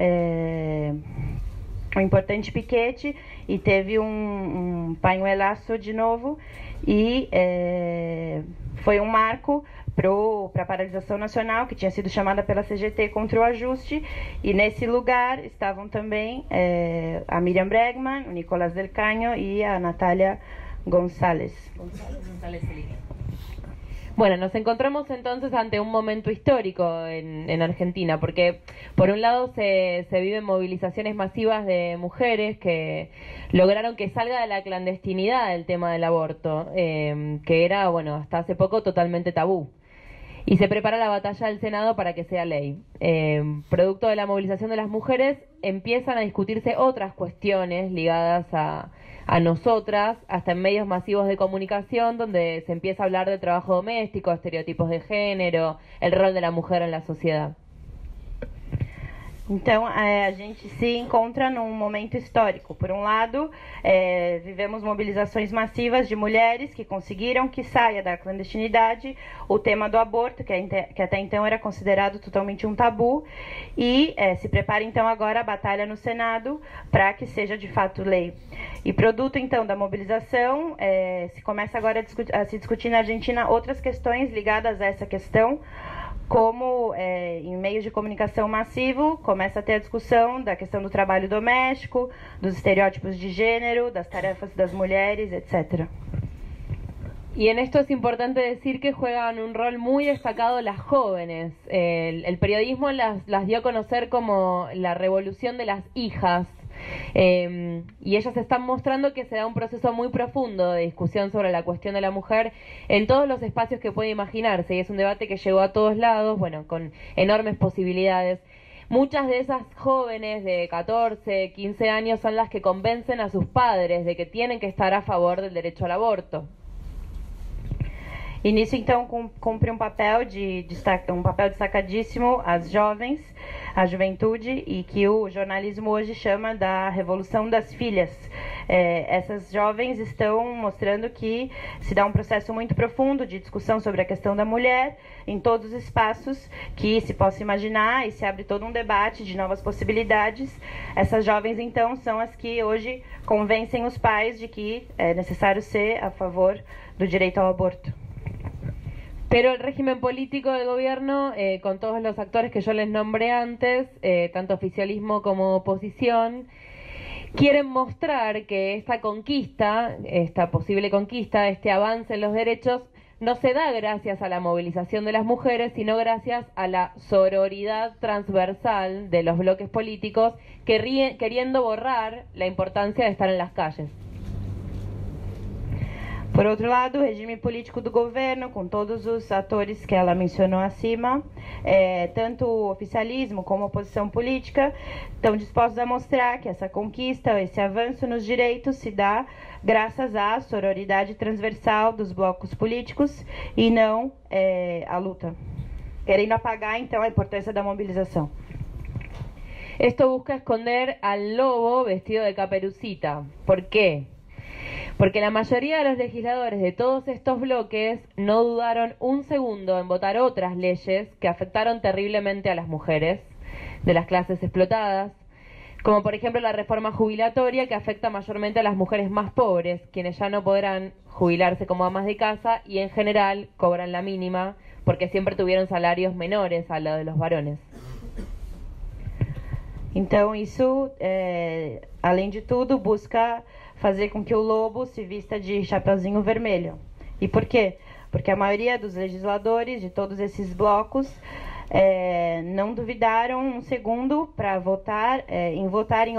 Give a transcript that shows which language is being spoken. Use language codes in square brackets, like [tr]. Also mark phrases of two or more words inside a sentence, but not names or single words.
[pt] um importante piquete e teve um pañuelazo de novo e foi um marco para a paralisação nacional que tinha sido chamada pela CGT contra o ajuste, e nesse lugar estavam também a Miriam Bregman, o Nicolás del Caño y a Natalia González. [es] Bueno, nos encontramos entonces ante un momento histórico en Argentina, porque por un lado se viven movilizaciones masivas de mujeres que lograron que salga de la clandestinidad el tema del aborto, que era, bueno, hasta hace poco totalmente tabú. Y se prepara la batalla del Senado para que sea ley. Producto de la movilización de las mujeres, empiezan a discutirse otras cuestiones ligadas a nosotras, hasta en medios masivos de comunicación, donde se empieza a hablar del trabajo doméstico, estereotipos de género, el rol de la mujer en la sociedad. [pt] Então, a gente se encontra num momento histórico. Por um lado, vivemos mobilizações massivas de mulheres que conseguiram que saia da clandestinidade o tema do aborto, que até então era considerado totalmente um tabu, e se prepara então agora a batalha no Senado para que seja de fato lei. E produto então da mobilização, se começa agora a se discutir na Argentina outras questões ligadas a essa questão, como em meios de comunicação massivo começa a ter a discussão da questão do trabalho doméstico, dos estereótipos de gênero, das tarefas das mulheres, etc. [es] Y en esto es importante decir que juegan un rol muy destacado las jóvenes. El periodismo las dio a conocer como la revolución de las hijas. Y ellas están mostrando que se da un proceso muy profundo de discusión sobre la cuestión de la mujer en todos los espacios que puede imaginarse, y es un debate que llegó a todos lados, bueno, con enormes posibilidades. Muchas de esas jóvenes de 14, 15 años son las que convencen a sus padres de que tienen que estar a favor del derecho al aborto. [pt] E nisso, então, cumpre um papel destacadíssimo as jovens, a juventude, e que o jornalismo hoje chama da Revolução das Filhas. Essas jovens estão mostrando que se dá um processo muito profundo de discussão sobre a questão da mulher em todos os espaços que se possa imaginar, e se abre todo um debate de novas possibilidades. Essas jovens, então, são as que hoje convencem os pais de que é necessário ser a favor do direito ao aborto. [es] Pero el régimen político del gobierno, con todos los actores que yo les nombré antes, tanto oficialismo como oposición, quieren mostrar que esta conquista, esta posible conquista, este avance en los derechos, no se da gracias a la movilización de las mujeres, sino gracias a la sororidad transversal de los bloques políticos, queriendo borrar la importancia de estar en las calles. [pt] Por outro lado, o regime político do governo, com todos os atores que ela mencionou acima, tanto o oficialismo como a oposição política, estão dispostos a mostrar que essa conquista, esse avanço nos direitos se dá graças à sororidade transversal dos blocos políticos e não à luta, querendo apagar, então, a importância da mobilização. [es] Esto busca esconder al lobo vestido de caperucita. ¿Por qué? Porque la mayoría de los legisladores de todos estos bloques no dudaron un segundo en votar otras leyes que afectaron terriblemente a las mujeres de las clases explotadas, como por ejemplo la reforma jubilatoria, que afecta mayormente a las mujeres más pobres, quienes ya no podrán jubilarse como amas de casa y en general cobran la mínima porque siempre tuvieron salarios menores a los de los varones. [pt] Então isso, além de tudo, busca fazer com que o lobo se vista de chapeuzinho vermelho. E por quê? Porque a maioria dos legisladores de todos esses blocos não duvidaram um segundo para votar em